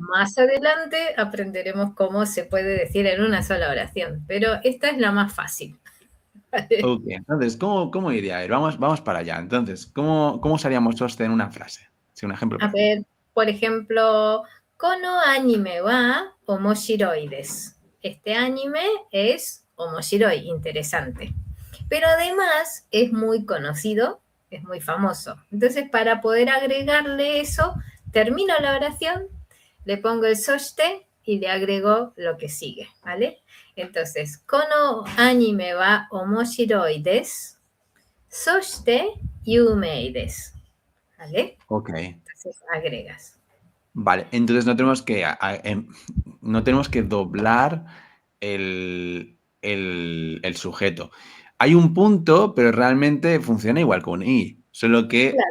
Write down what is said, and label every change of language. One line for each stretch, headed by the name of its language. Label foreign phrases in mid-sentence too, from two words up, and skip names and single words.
Spanish: Más adelante aprenderemos cómo se puede decir en una sola oración, pero esta es la más fácil. Ok, entonces, ¿cómo iría? A ver, vamos para allá. Entonces, ¿cómo usaríamos soste en una frase? Sí, un ejemplo A práctico. ver, por ejemplo,
Japanese: この アニメ は 面白い です.
Spanish: Este anime es omoshiroi, interesante. Pero además es muy conocido, es muy famoso. Entonces, para poder agregarle eso, termino la oración, le pongo el soshite y le agrego lo que sigue, ¿vale?
Japanese: Entonces, この アニメ は 面白い です. そして 有名 です.
Spanish: ¿Vale? Ok, Entonces agregas. vale. Entonces no tenemos que doblar el sujeto. Hay un punto, pero realmente funciona igual con i. Solo que